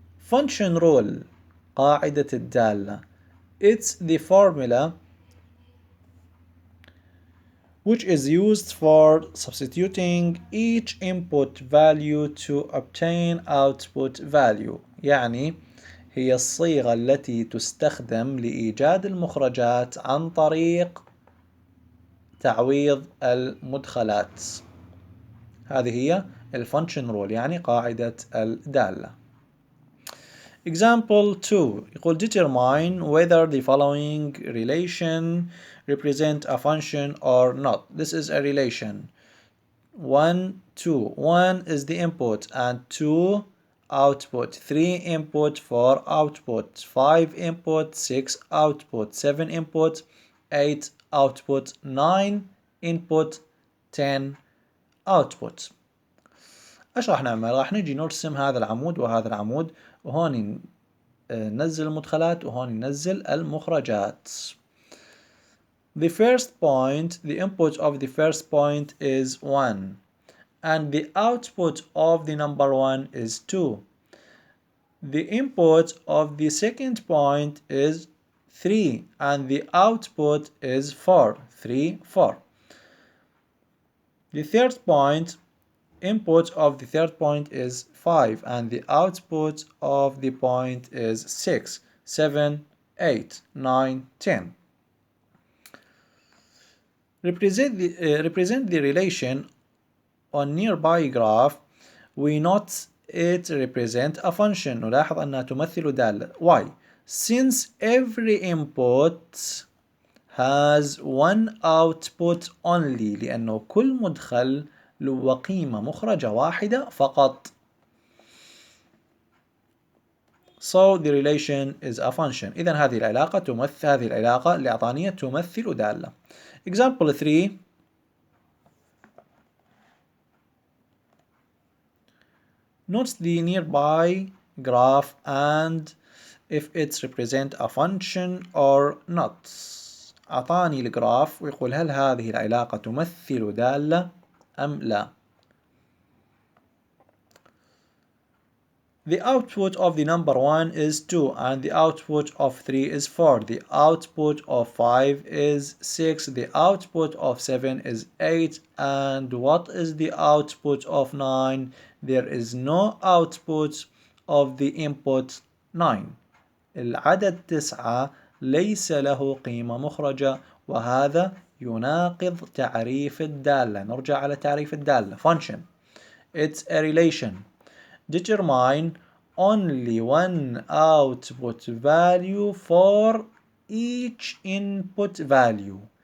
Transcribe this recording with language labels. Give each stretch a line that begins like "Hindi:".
English: Function rule
Arabic: قاعدة الدالة.
English: It's the formula which is used for substituting each input value to obtain output value.
Arabic: يعني هي الصيغة التي تستخدم لإيجاد المخرجات عن طريق تعويض المدخلات. هذه هي الفانكشن رول يعني قاعدة الدالة.
English: Example 2
Arabic: يقول
English: determine whether the following relation represent a function or not. This is a relation. 1, 2. 1 is the input and 2 output. 3 input, 4 output. 5 input, 6 output. 7 input, 8 output. 9 input, 10 output.
Arabic: ايش راح نعمل؟ راح نجي نرسم هذا العمود وهذا العمود وهون ننزل المدخلات وهون ننزل المخرجات.
English: The first point, the input of the first point is 1 and the output of the number 1 is 2. The input of the second point is 3 and the output is 4. 3, 4. The third point, input of the third point is 5 and the output of the point is 6, 7, 8, 9, 10. Represent the relation on nearby graph. We note it represent a function.
Arabic: نلاحظ أنها تمثل دالة.
English: Why? Since every input has one output only.
Arabic: لأنه كل مدخل له قيمة مخرجة واحدة فقط.
English: So the relation is a function.
Arabic: إذن هذه العلاقة الإعطانية تمثل دالة.
English: Example 3. Note the nearby graph and if it represents a function or not.
Arabic: أعطاني الجراف ويقول هل هذه العلاقة تمثل دالة أم لا.
English: The output of the number 1 is 2 and the output of 3 is 4. The output of 5 is 6. The output of 7 is 8. And what is the output of 9? There is no output of the input 9.
Arabic: العدد 9 ليس له قيمة مخرجة وهذا يناقض تعريف الدالة. نرجع على تعريف الدالة.
English: Function. It's a relation. Determine only one output value for each input value.